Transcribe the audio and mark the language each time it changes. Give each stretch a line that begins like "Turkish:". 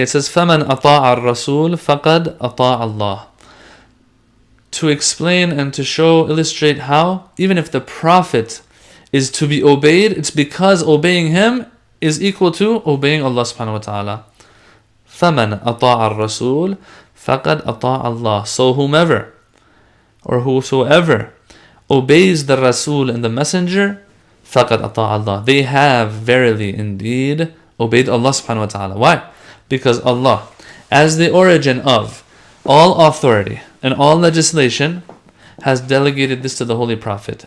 English: It says,
Arabic: فَمَنْ أَطَاعَ الرَّسُولِ فَقَدْ أَطَاعَ اللَّهِ.
English: To explain and to illustrate how, even if the Prophet is to be obeyed, it's because obeying him is equal to obeying Allah subhanahu wa ta'ala.
Arabic: فَمَنْ أَطَاعَ الرَّسُولِ فَقَدْ أَطَاعَ اللَّهِ.
English: So whomever or whosoever obeys the Rasul and the Messenger,
Arabic: فَقَدْ أَطَاعَ اللَّهِ.
English: They have verily indeed obeyed Allah subhanahu wa ta'ala. Why? Because Allah, as the origin of all authority and all legislation, has delegated this to the Holy Prophet.